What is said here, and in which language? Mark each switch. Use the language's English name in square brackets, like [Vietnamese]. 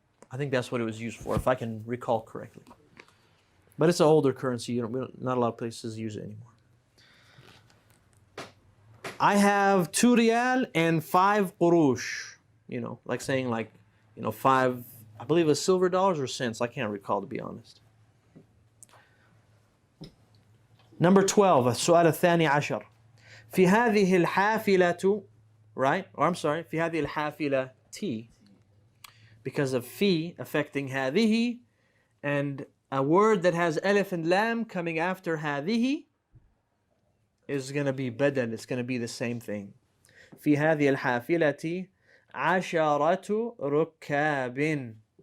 [English] I think that's what it was used for, if I can recall correctly. But it's an older currency. Not a lot of places use it anymore. I have 2 riyal and 5 qurush. Like saying 5, I believe it's silver dollars or cents. I can't recall, to be honest. Number 12, [Arabic] السؤال الثاني عشر. في هذه الحافلة, right? [English] Or I'm sorry, [Arabic] في هذه الحافلة [English] T. Because of fi affecting هذه, and a word that has alif and lam coming after هذه is going to be badal. It's going to be the same thing. [Arabic] في هذه الحافلة 10 ركاب.